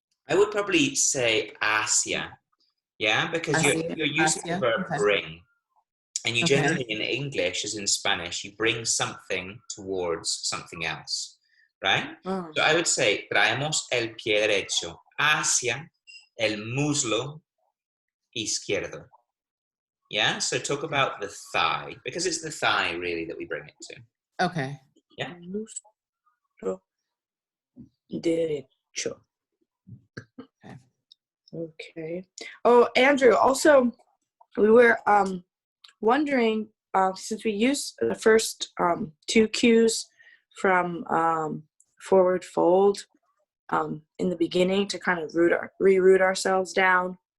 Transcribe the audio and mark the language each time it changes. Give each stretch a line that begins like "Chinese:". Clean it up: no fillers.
English: I would probably say hacia, yeah, because you're using the verb bring. And you generally, in English, as in Spanish, you bring something towards something else, right? Oh. So I would say,
Spanish: traemos el pie derecho hacia el muslo izquierdo.
English: Yeah, so talk about the thigh, because it's the thigh, really, that we bring it to. Okay. Yeah.
Spanish: Muslo derecho.
English: Okay. Oh, Andrew, also, we were wondering, since we used the first two cues from forward fold in the beginning to kind of reroot ourselves down.